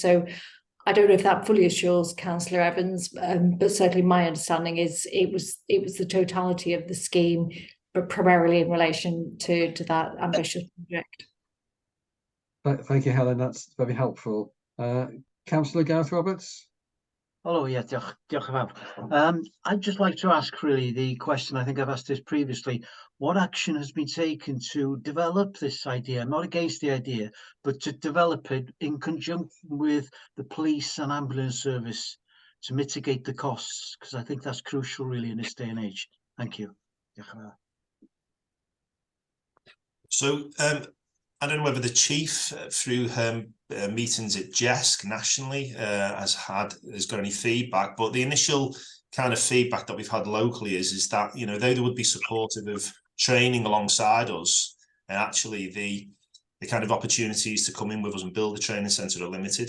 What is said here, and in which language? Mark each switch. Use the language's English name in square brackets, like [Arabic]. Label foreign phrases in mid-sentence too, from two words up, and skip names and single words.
[English] So I don't know if that fully assures Councillor Evans, but certainly my understanding is it was the totality of the scheme, but primarily in relation to that ambitious project. Thank you, Helen. That's very helpful. Councillor Gareth Roberts. Hello, yeah, [Welsh] diolch yn fawr. [English] I'd just like to ask really the question, I think I've asked this previously, what action has been taken to develop this idea? I'm not against the idea, but to develop it in conjunction with the police and ambulance service to mitigate the costs, because I think that's crucial really in this day and age. Thank you. [Welsh] Diolch yn fawr. [English] So I don't know whether the chief through her meetings at JESC nationally has got any feedback, but the initial kind of feedback that we've had locally is that, you know, they would be supportive of training alongside us, and actually the kind of opportunities to come in with us and build the training centre are limited.